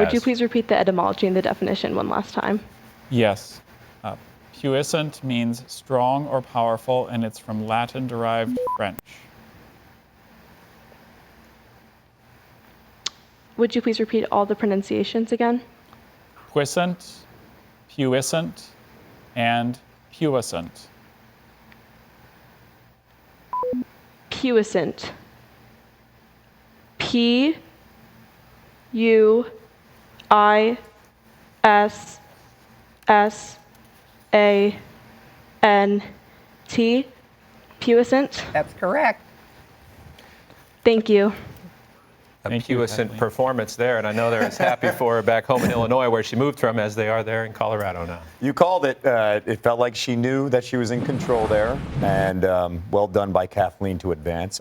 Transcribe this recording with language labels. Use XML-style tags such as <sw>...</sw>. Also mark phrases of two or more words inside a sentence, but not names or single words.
<en>would you please repeat the etymology and the definition one last time? Yes. Puissant means strong or powerful, and it's from Latin-derived French. Would you please repeat all the pronunciations again? Puissant, puissant, and puissant. Puissant. P-U-I-S-S-A-N-T. Puissant. That's correct. Thank you. A puissant performance there, and I know they're as happy for her back home in Illinois, where she moved from, as they are there in Colorado now. You called it. It felt like she knew that she was in control there, and well done by Kathleen to advance.</en>